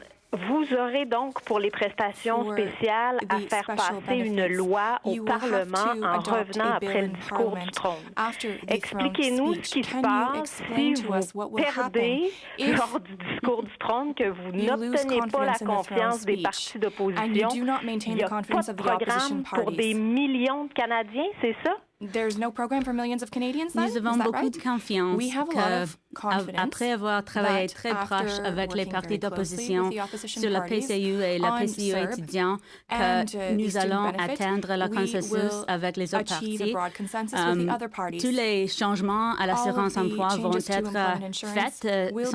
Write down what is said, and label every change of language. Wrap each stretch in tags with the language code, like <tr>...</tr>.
<fr>Vous aurez donc pour les prestations spéciales à faire passer une loi au Parlement en revenant après le discours du trône. Expliquez-nous ce qui se passe si vous perdez lors du discours du trône, que vous n'obtenez pas la confiance des partis d'opposition. Il n'y a pas de programme pour des millions de Canadiens, c'est ça?</fr> <en>There's no program for millions of Canadians, then?</en> <fr>Nous avons beaucoup de confiance qu'après avoir travaillé très proche avec les partis d'opposition sur la PCU et la PCU étudiant, que nous allons atteindre le consensus avec les autres partis. Tous les changements à l'assurance-emploi vont être faits,</fr>